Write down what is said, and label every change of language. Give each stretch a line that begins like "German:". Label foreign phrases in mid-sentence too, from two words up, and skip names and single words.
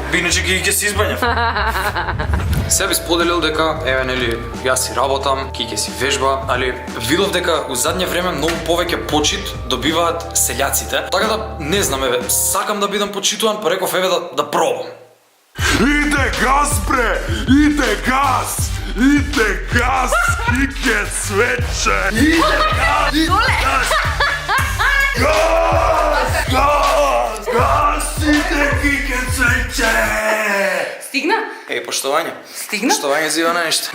Macedonian: Иначе ќе се избањам. Се би споделил дека, еве нели, јас си работам, ќе си вежба, али видов дека
Serbian: у задње време
Macedonian: многу повеќе почит добиваат селјаците. Така да не знам, еве, сакам да бидам почитуван, па реков еве да пробам. Иде газ, бре! Иде газ! Иде газ! Кике свече! Иде газ! Иде газ! Газ! Газ! Газ! Иде кике свече! Стигна?
Serbian: Ej, poštovanje.
Macedonian: Стигна?
Serbian: Poštovanje za Ivana ništa.